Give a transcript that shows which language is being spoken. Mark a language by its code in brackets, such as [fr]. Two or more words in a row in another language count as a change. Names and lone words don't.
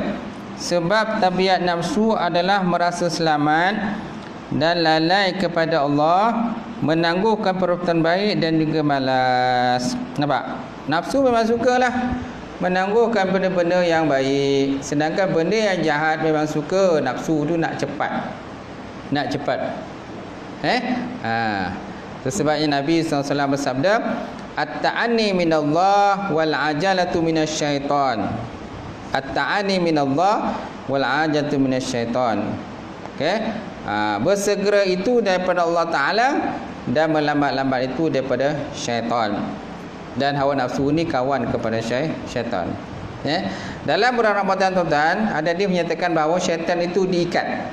[ms] Sebab tabiat nafsu adalah merasa selamat dan lalai kepada Allah, menangguhkan perbuatan baik dan juga malas. Nampak? Nafsu memang sukalah menangguhkan benda-benda yang baik, sedangkan benda yang jahat memang suka. Nafsu tu nak cepat. Sebabnya Nabi SAW bersabda, [ar] التأني من الله والعجلة من الشيطان. التأني من الله والعجلة من الشيطان. [ms] Okey. Bersegera itu daripada Allah Ta'ala dan melambat-lambat itu daripada syaitan. Dan hawa nafsu ni kawan kepada syaitan. Dalam bulan Ramadan, tuan-tuan, ada dia menyatakan bahawa syaitan itu diikat.